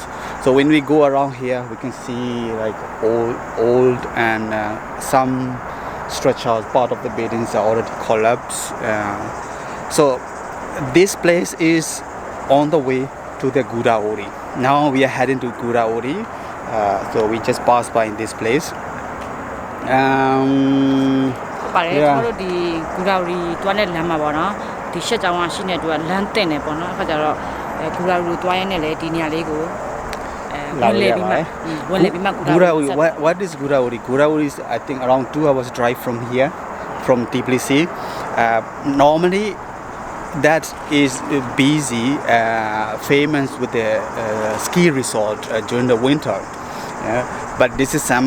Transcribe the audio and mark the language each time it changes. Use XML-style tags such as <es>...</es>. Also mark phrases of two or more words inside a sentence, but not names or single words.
<en>So when we go around here, we can see like old and some structures, part of the buildings are already collapsed. So this place is on the way to the gori. Now we are heading to gori. So we just passed by in this place.</en> <my>ပါတယ်ကျွန်တော်တို့ဒီဂူရာရီတွားတဲ့လမ်းမှာပေါ့နော်ဒီရှက်ကြောင်ကရှိနေတူကလမ်းတင်နေပေါ့နော်အခါကျတော့ဂူရာရီတွားရင်းနဲ့လေဒီနေရာလေးကိုဝင်လေပြီးမှဂူရာရီ</my> <en>what is gori? Gori is I think around 2 hours drive from here, from Tbilisi. Normally that is busy, famous with the ski resort during the winter. But this is summer.</en>